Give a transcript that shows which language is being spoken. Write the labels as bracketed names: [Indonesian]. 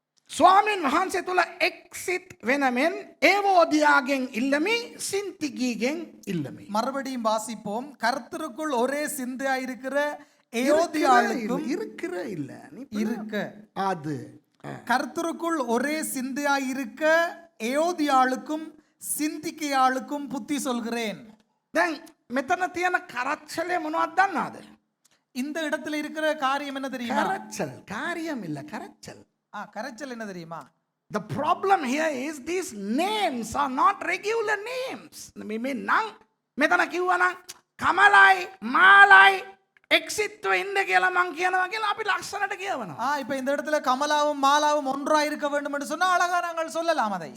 [Sinhala] ස්වාමීන් වහන්සේ තුල එක්සිත් වෙනමෙන් ඒවෝදියාගෙන් ඉල්ලමි සින්තිකීගෙන් ඉල්ලමි. [Tamil] மறுபடியும் வாசிப்போம். கர்த்தருக்குள் ஒரே சிந்தையாயிருக்கிற ஏயோதியாளுக்கும் இருக்கிற இல்ல இருக்க அது கர்த்தருக்குள் ஒரே சிந்தையாயிருக்க ஏயோதியாளுக்கும் சிந்திக்கையாளுக்கும் புத்தி சொல்கிறேன். [Sinhala] දැන් මෙතන තියෙන කරච්චලේ මොනවද දන්නවද? [Tamil] இந்த இடத்துல இருக்கிற காரியம் என்ன தெரியுமா? [Sinhala] කරච්චල් කාරියම් [Tamil] இல்ல [Sinhala] කරච්චල්. [Tamil] கரைச்சல் என்ன தெரியுமா? [English] The problem here is these names are not regular names. [Sinhala] මේ නම් මෙතන කිව්වනම් කමලයි මාලයි එක්සිත්ව ඉන්න කියලා මං කියනවා කියලා අපි ලස්සනට කියවනවා. [Tamil] இப்ப இந்த இடத்துல கமலாவும் மாலாவும் ஒன்றா இருக்க வேண்டும் என்று சொன்னா அழகா நாங்கள் சொல்லலாம் அதை.